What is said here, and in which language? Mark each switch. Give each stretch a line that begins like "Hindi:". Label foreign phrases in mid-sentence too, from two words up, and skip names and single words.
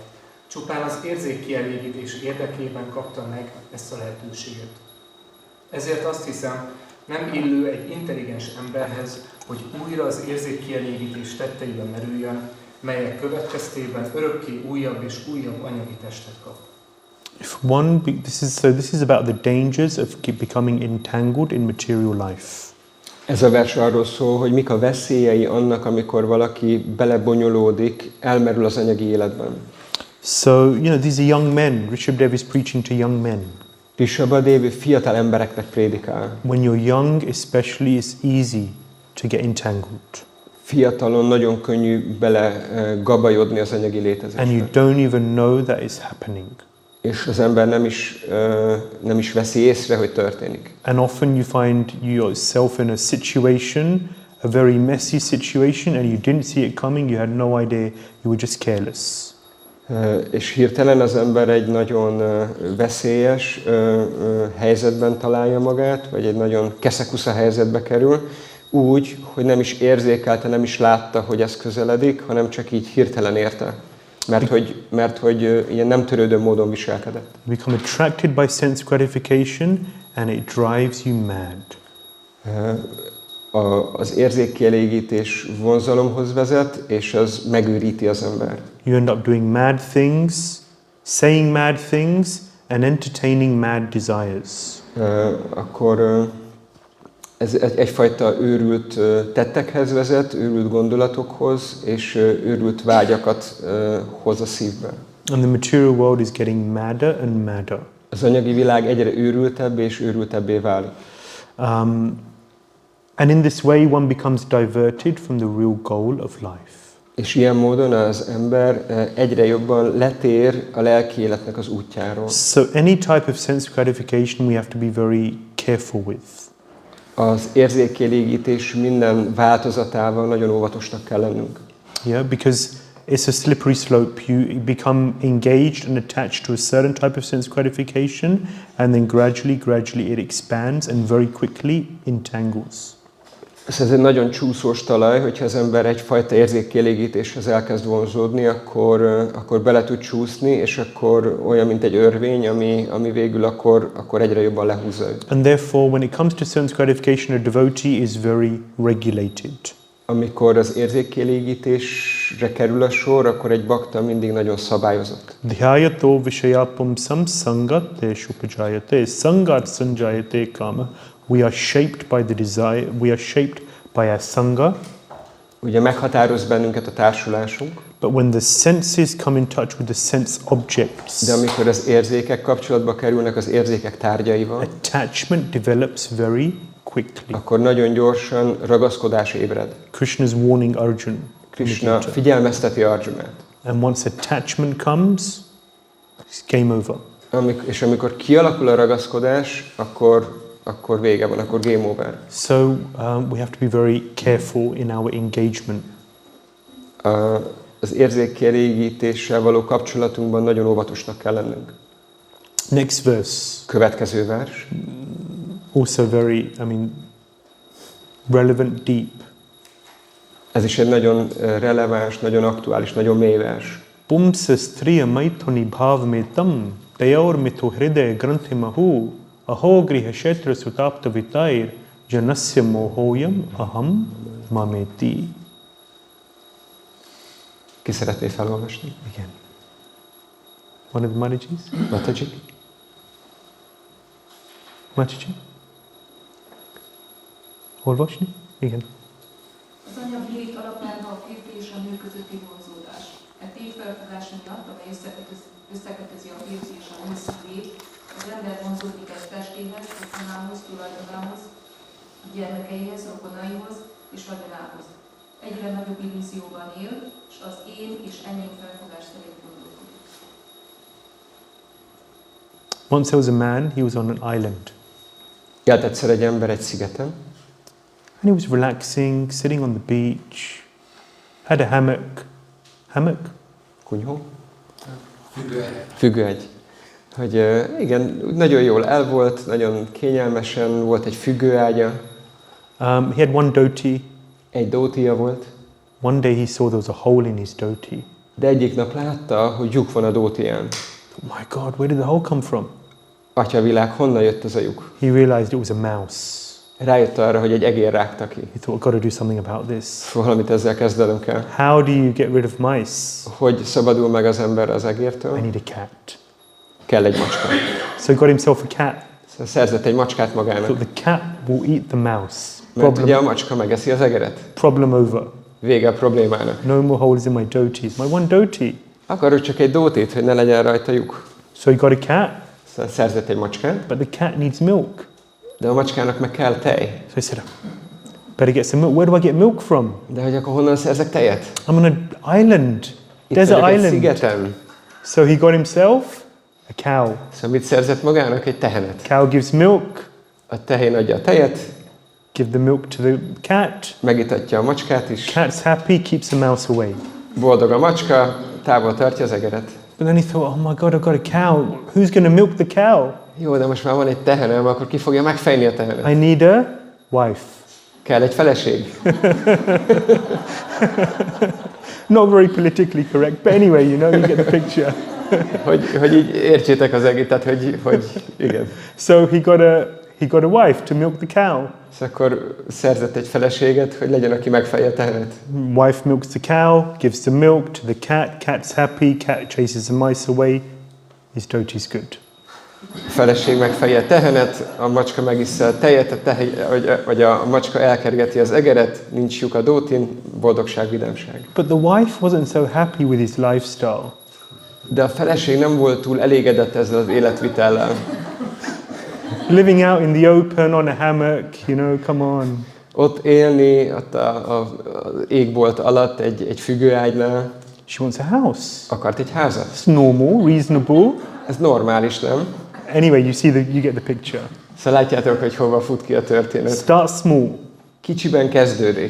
Hungarian: Csupán az érzékkielégítés érdekében kapta meg ezt a lehetőséget. Ezért azt hiszem, nem illő egy intelligens emberhez, hogy újra az érzékkielégítés tetteiben merüljön, melyek következtében örökké újabb és újabb anyagi testet kap.
English: This is about the dangers of becoming entangled in material life.
Hungarian: Ez a vers arról szól, hogy mik a veszélyei annak, amikor valaki belebonyolódik, elmerül az anyagi életben.
English: So, these are young men. Rishabhadeva is preaching to young men.
Hungarian: Ṛṣabhadeva fiatal embereknek prédikál.
English: When you're young, especially, it's easy to get entangled.
Hungarian: Fiatalon nagyon könnyű bele gabajodni az anyagi létezésbe.
English: And you don't even know that is happening.
Hungarian: És az ember nem is veszi észre, hogy történik.
English: And often you find yourself in a situation, a very messy situation, and you didn't see it coming, you had no idea, you were just careless.
Hungarian: És hirtelen az ember egy nagyon veszélyes helyzetben találja magát, vagy egy nagyon keszekusza helyzetbe kerül, úgy, hogy nem is érzékelte, nem is látta, hogy ez közeledik, hanem csak így hirtelen érte. Mert hogy ilyen nem törődő módon viselkedett.
English: You become attracted by sense gratification, and it drives you mad.
Hungarian: Az érzékkielégítés vonzalomhoz vezet, és az megőríti az embert.
English: You end up doing mad things, saying mad things, and entertaining mad desires.
Hungarian: Akkor ez egyfajta őrült tettekhez vezet, őrült gondolatokhoz, és őrült vágyakat hoz a szívbe.
English: And the material world is getting madder and madder.
Hungarian: Az anyagi világ egyre őrültebb és őrültebbé válik.
English: And in this way one becomes diverted from the real goal of life.
Hungarian: És ilyen módon az ember egyre jobban letér a lelki életnek az útjáról.
English: So any type of sense gratification we have to be very careful with.
Hungarian: Az érzékkielégítés minden változatával nagyon óvatosnak kell lennünk.
English: Yeah, because it's a slippery slope. You become engaged and attached to a certain type of sense gratification, and then gradually it expands and very quickly entangles.
Hungarian: Ez egy nagyon csúszós talaj, hogyha az ember egyfajta érzékkielégítéshez elkezd vonzódni, akkor bele tud csúszni, és akkor olyan, mint egy örvény, ami végül akkor egyre jobban lehúzza őt.
English: And therefore, when it comes to sense gratification, a devotee is very regulated.
Hungarian: Amikor az érzékkielégítésre kerül a sor, akkor egy bakta mindig nagyon szabályozott.
Sanskrit: Dhyayato vishayapam samsangate shupajayate sangat sanjayate kama.
English: We are shaped by the desire, we are shaped by our sangha.
Hungarian: Ugye meghatároz bennünket a társulásunk.
English: But when the senses come in touch with the sense objects,
Hungarian: de amikor az érzékek kapcsolatba kerülnek az érzékek tárgyaival,
English: attachment develops very quickly.
Hungarian: Akkor nagyon gyorsan ragaszkodás ébred.
English: Krishna is warning Arjuna.
Hungarian: Krishna figyelmezteti Arjunát.
English: And once attachment comes, it's game over.
Hungarian: És amikor kialakul a ragaszkodás, akkor vége van, akkor
English: game over. So we have to be very careful in our engagement.
Hungarian: Az érzékkielégítéssel való kapcsolatunkban nagyon óvatosnak kell lennünk.
English: Next verse.
Hungarian: Következő vers.
English: Also very, relevant, deep.
Hungarian: Ez is egy nagyon releváns, nagyon aktuális, nagyon mély vers.
Sanskrit: Pumsa striya maithoni bhavmetam dayor mito hridaya granthi mahu aho griha shetra sutapta vitair janasya mohoyam aham mameti.
Hungarian: Ki szeretné felolvasni? Igen.
English: One of the Matajis? Mataji?
Hungarian: Mataji? Olvasni? Igen. Az anyagi lét alapjában a férfi és a nő közötti vonzódás. E tévfelfogás miatt, amely összekötözi a férfi és a nő szívét, az ember vonzódik egy testéhez, otthonához, tulajdonához, gyermekeihez, rokonaihoz és vagyonához. Egyre nagyobb illúzióban él, és az én és enyém felfogás szerint gondolkodik.
English: Once there was a man, he was on an island.
Hungarian: Élt egyszer egy ember egy szigeten.
English: And he was relaxing, sitting on the beach, had a hammock. Hammock?
Hungarian: Kunyhó? Függőegy. Hogy igen, nagyon jól el volt, nagyon kényelmesen volt egy függőágya.
English: He had one dhoti.
Hungarian: Egy dótija volt.
English: One day he saw there was a hole in his dhoti.
Hungarian: De egyik nap látta, hogy lyuk van a dótiján.
English: Oh my God, where did the hole come from?
Hungarian: Atyavilág, honnan jött ez a lyuk?
English: He realized it was a mouse.
Hungarian: Rájött arra, hogy egy egér rágta ki.
English: He thought, I've got to do something about this.
Hungarian: Valamit ezzel kezdenünk kell.
English: How do you get rid of mice?
Hungarian: Hogy szabadul meg az ember az egértől?
English: I need a cat.
Hungarian: Kell egy macska.
English: So he got himself a cat.
Hungarian: Szóval szerzett egy macskát magának.
English: So the cat will eat the mouse.
Hungarian: Mert ugye a macska megeszi az egeret.
English: Problem over.
Hungarian: Vége a problémának.
English: No more holes in my dhotis. My one dhoti.
Hungarian: Akarok csak egy dótit, hogy ne legyen rajta lyuk.
English: So he got a cat.
Hungarian: Szóval szerzett egy macskát.
English: But the cat needs milk.
Hungarian: De a macskának meg kell tej.
English: So he said, Better get some milk. Where do I get milk from?
Hungarian: De hogy akkor honnan szerzek tejet?
English: I'm on an island,
Hungarian: Itt
English: desert
Hungarian: vagyok egy
English: island.
Hungarian: szigeten.
English: So he got himself a cow.
Hungarian: Szóval mit szerzett magának? Egy tehenet.
English: Cow gives milk.
Hungarian: A tehén adja a tejet,
English: Give the milk to the cat.
Hungarian: megitatja a macskát is.
English: Cat's happy, keeps the mouse away.
Hungarian: Boldog a macska, távol tartja az egeret.
English: But then he thought, oh my God, I've got a cow. Who's going to milk the cow?
Hungarian: Jó, de most már van egy tehenem, akkor ki fogja megfejni a tehenet?
English: I need a wife.
Hungarian: Kell egy feleség.
English: Not very politically correct, but anyway, you know, you get the picture.
Hungarian: hogy így értsétek az egész, tehát hogy igen.
English: So he got a wife to milk the cow.
Hungarian: És akkor szerzett egy feleséget, hogy legyen, aki megfejje a tehenet.
English: Wife milks the cow, gives the milk to the cat. Cat's happy. Cat chases the mice away. His doty's good.
Hungarian: A feleség megfejje a tehenet, a macska megissza a tejet, vagy a macska elkergeti az egeret, nincs lyuk a dótin, boldogság, vidámság.
English: But the wife wasn't so happy with his lifestyle.
Hungarian: De a feleség nem volt túl elégedett ezzel az életvitellel.
English: Living out in the open on a hammock, you know, come on.
Hungarian: Ott élni ott az égbolt alatt egy függőágynál.
English: She wants a house.
Hungarian: Akart egy házat.
English: It's normal, reasonable.
Hungarian: Ez normális, nem?
English: Anyway, you get the picture.
Hungarian: Szóval látjátok, hogy hova fut ki a történet.
English: Start small.
Hungarian: Kicsiben kezdődik.